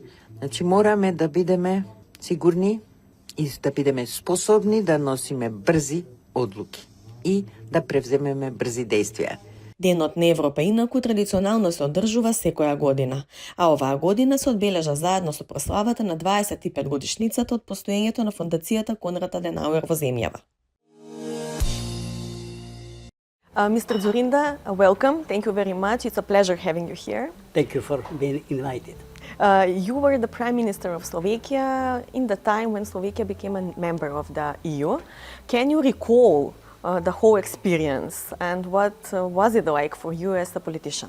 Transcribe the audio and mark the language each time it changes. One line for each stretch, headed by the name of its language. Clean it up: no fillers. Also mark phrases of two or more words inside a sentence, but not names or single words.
Macedonian: Значи мораме да бидеме сигурни и да бидеме способни да носиме брзи одлуки и да превземеме брзи действија. Денот на Европа инаку традиционално се одржува секоја година, а оваа година се одбележа заедно со прославата на 25 годишницата од постоењето на фондацијата Конрад Аденауер во земјава.
English: Mr. Dzurinda, welcome. Thank you very much. It's a pleasure having you here. Thank you for being invited. You were the Prime Minister of Slovakia in the time when Slovakia became a member of the EU. Can you recall the whole experience and what was it like for you as a politician?